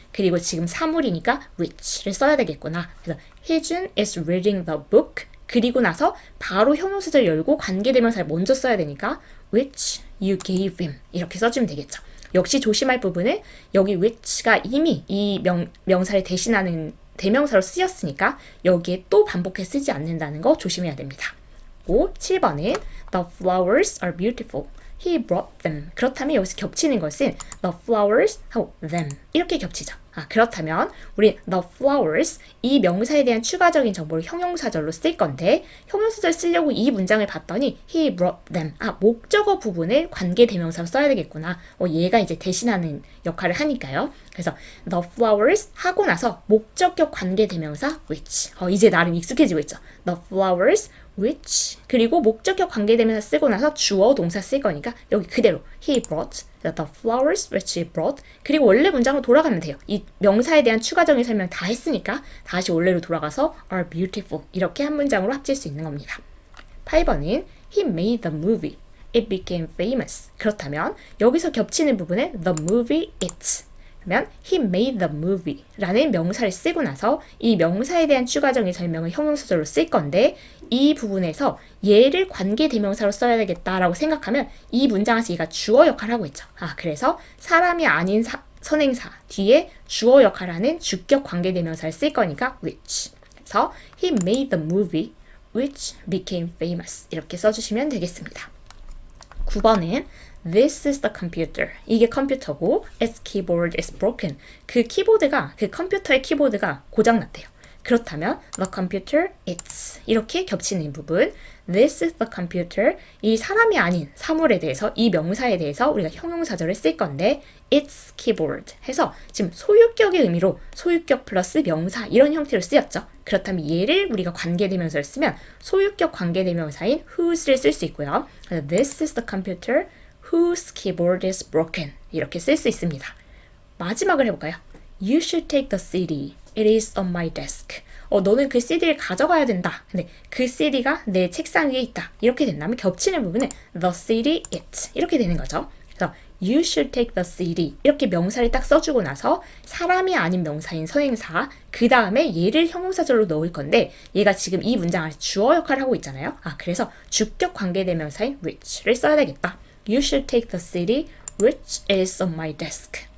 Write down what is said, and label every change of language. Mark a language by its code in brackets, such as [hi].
[ko] 그리고 지금 사물이니까 which를 써야 되겠구나. 그래서 [en] Heejun is reading the book [ko] 그리고 나서 바로 형용사절 열고 관계대명사를 먼저 써야 되니까 [en] which you gave him [ko] 이렇게 써주면 되겠죠. 역시 조심할 부분은 여기 which가 이미 이 명사를 대신하는 대명사로 쓰였으니까 여기에 또 반복해 쓰지 않는다는 거 조심해야 됩니다. 7번은 [en] The flowers are beautiful. He brought them. [ko] 그렇다면 여기서 겹치는 것은 [en] the flowers [ko] 하고 them 이렇게 겹치죠. 그렇다면 우리 the flowers 이 명사에 대한 추가적인 정보를 형용사절로 쓸 건데 형용사절 쓰려고 이 문장을 봤더니 [en] he brought them [ko] 목적어 부분을 관계대명사로 써야 되겠구나. 얘가 이제 대신하는 역할을 하니까요. 그래서 the flowers 하고 나서 목적격 관계대명사 which 이제 나름 익숙해지고 있죠. the flowers which 그리고 목적격 관계대명사 쓰고 나서 주어 동사 쓸 거니까 여기 그대로 [en] he brought the flowers which he brought [ko] 그리고 원래 문장으로 돌아가면 돼요. 이 명사에 대한 추가적인 설명 다 했으니까 다시 원래로 돌아가서 [en] are beautiful [ko] 이렇게 한 문장으로 합칠 수 있는 겁니다. 8번은 [en] he made the movie. It became famous. [ko] 그렇다면 여기서 겹치는 부분은 the movie it 그러면 [en] he made the movie [ko] 라는 명사를 쓰고 나서 이 명사에 대한 추가적인 설명을 형용사절로 쓸 건데 이 부분에서 얘를 관계대명사로 써야 되겠다라고 생각하면 이 문장에서 얘가 주어 역할을 하고 있죠. 그래서 사람이 아닌 선행사 뒤에 주어 역할을 하는 주격 관계대명사를 쓸 거니까 which 그래서 [en] he made the movie which became famous [ko] 이렇게 써주시면 되겠습니다. 9번은 [en] This is the computer. [ko] 이게 컴퓨터고 [en] its keyboard is broken. [ko] 그 컴퓨터의 키보드가 고장났대요. 그렇다면 the computer is 이렇게 겹치는 부분 [en] This is the computer [ko] 이 사람이 아닌 사물에 대해서 이 명사에 대해서 우리가 형용사절을 쓸 건데 its keyboard 해서 지금 소유격의 의미로 소유격 플러스 명사 이런 형태로 쓰였죠. 그렇다면 얘를 우리가 관계대명사를 쓰면 소유격 관계대명사인 whose를 쓸 수 있고요. [en] This is the computer whose keyboard is broken [ko] 이렇게 쓸 수 있습니다. 마지막을 해볼까요? [en] You should take the CD. It is on my desk. [ko] 너는 그 CD를 가져가야 된다. 근데 그 CD가 내 책상 위에 있다. 이렇게 된다면 겹치는 부분은 the CD it 이렇게 되는 거죠. 그래서 you should take the CD 이렇게 명사를 딱 써주고 나서 사람이 아닌 명사인 선행사 그 다음에 얘를 형용사절로 넣을 건데 얘가 지금 이 문장 안에 주어 역할을 하고 있잖아요. 그래서 주격 관계대명사인 which를 써야 되겠다. [en] You should take the CD which is on my desk.